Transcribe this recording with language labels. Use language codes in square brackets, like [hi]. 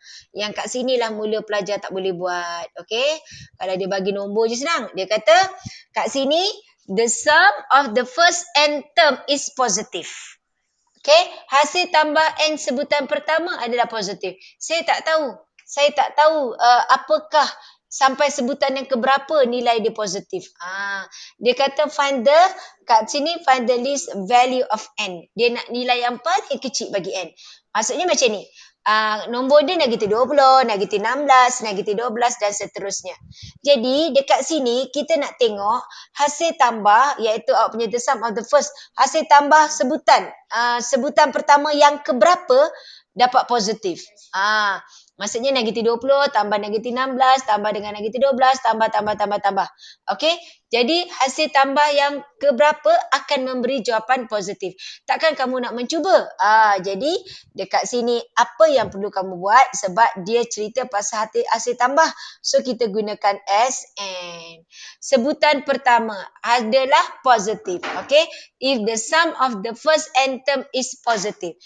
[ms] Yang kat sinilah mula pelajar tak boleh buat. Okey? Kalau dia bagi nombor je senang. Dia kata kat sini [en] the sum of the first n term is positive. [ms] Okay, hasil tambah n sebutan pertama adalah positif. Saya tak tahu apakah sampai sebutan yang keberapa nilai dia positif. Dia kata kat sini [en] find the least value of n. [ms] Dia nak nilai yang paling kecil bagi n. Maksudnya macam ni. Nombor dia negatif 20, negatif 16, negatif 12 dan seterusnya. Jadi dekat sini kita nak tengok hasil tambah iaitu awak punya [en] the sum of the first. [ms] Hasil tambah sebutan pertama yang keberapa dapat positif. Maksudnya negatif 20 tambah negatif 16 tambah dengan negatif 12 tambah. Okey? Jadi hasil tambah yang keberapa akan memberi jawapan positif. Takkan kamu nak mencuba? Jadi dekat sini apa yang perlu kamu buat sebab dia cerita pasal hasil tambah. So kita gunakan SN. Sebutan pertama adalah positif. Okey? [en] If the sum of the first n term is positive.